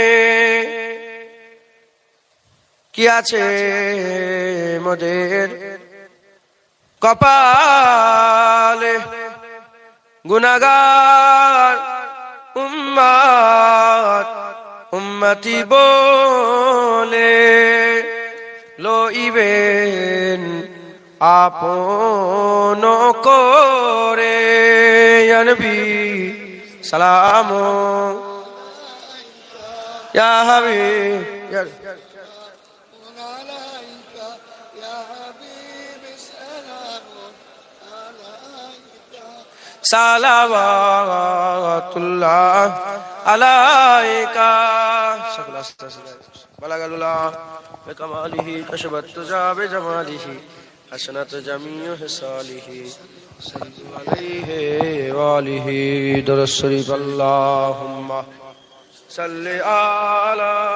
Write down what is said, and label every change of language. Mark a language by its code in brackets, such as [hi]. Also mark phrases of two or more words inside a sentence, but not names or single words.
[bn] কি আছে মোদের কপালে, গুনাহগার উম্মত উম্মতি বলে লইবেন আপন করে। [ar] يا نبي سلام, یا حبیب یا صلوات اللہ علیکہ بلغ اللہ بکمالہ کشفت الدجی بجمالہ حسنت جمیع خصالہ صلی علیہ وآلہ [ur] درود شریف [ar] اللہم صلی علی